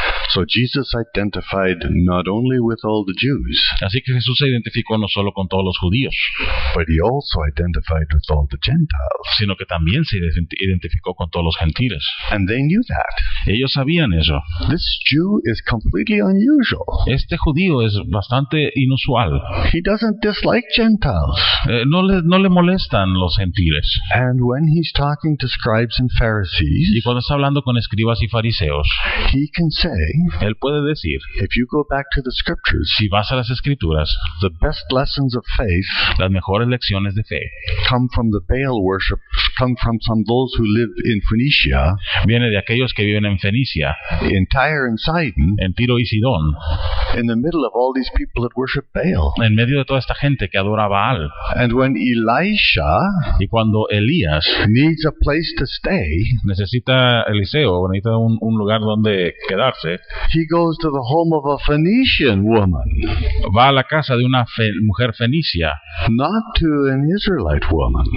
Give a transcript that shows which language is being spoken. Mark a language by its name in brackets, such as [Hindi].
[English] So Jesus identified not only with all the Jews, [Spanish] Así que Jesús se identificó no solo con todos los judíos, [English] but he also identified with all the Gentiles. [Spanish] sino que también se identificó con todos los gentiles. [English] And they knew that. [Spanish] Ellos sabían eso. [English] This Jew is completely unusual. [Spanish] Este judío es bastante inusual. [English] He doesn't dislike Gentiles. [Spanish] No le molestan los gentiles. [English] And when he's talking to scribes and [Spanish] Y [English] Pharisees, [Spanish] cuando está hablando con escribas y fariseos, [English] he can say, [Spanish] él puede decir, [English] if you go back to the scriptures, [Spanish] si vas a las escrituras, [English] the best lessons of faith [Spanish] las mejores lecciones de fe [English] come from the Baal worship, come from some those who live in Phoenicia, [Spanish] viene de aquellos que viven en Fenicia, [English] in Tyre and Sidon, [Spanish] en Tiro y Sidón, [English] in the middle of all these people that worship Baal. [Spanish] en medio de toda esta gente que adora a Baal. [English] And when Elisha [Spanish] Y cuando Elías [English] needs a place to stay, [Spanish] necesita Eliseo, necesita un lugar donde quedarse, [English] he goes to the home of a Phoenician woman, [Spanish] va a la casa de una mujer fenicia, [English] not to an Israelite woman.